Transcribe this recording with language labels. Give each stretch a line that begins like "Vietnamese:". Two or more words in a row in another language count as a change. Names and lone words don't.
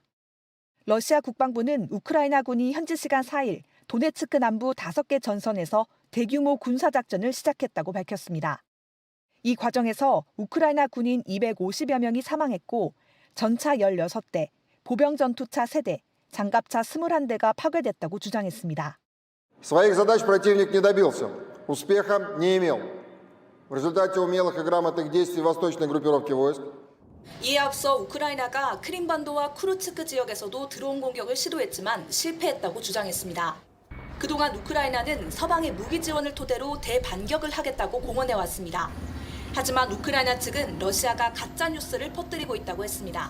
Korean: 러시아 국방부는 우크라이나군이 현지 시간 4일 도네츠크 남부 5개 전선에서 대규모 군사작전을 시작했다고 밝혔습니다. 이 과정에서 우크라이나 군인 250여 명이 사망했고 전차 16대, 보병 전투차 3대, 장갑차 21대가 파괴됐다고 주장했습니다.
Russian: Своих задач противник не добился. Успеха не имел. В результате умелых и грамотных действий восточной группировки войск
Korean: 이에 앞서 우크라이나가 크림반도와 쿠르츠크 지역에서도 드론 공격을 시도했지만 실패했다고 주장했습니다. 그동안 우크라이나는 서방의 무기 지원을 토대로 대반격을 하겠다고 공언해왔습니다. 하지만 우크라이나 측은 러시아가 가짜 뉴스를 퍼뜨리고 있다고 했습니다.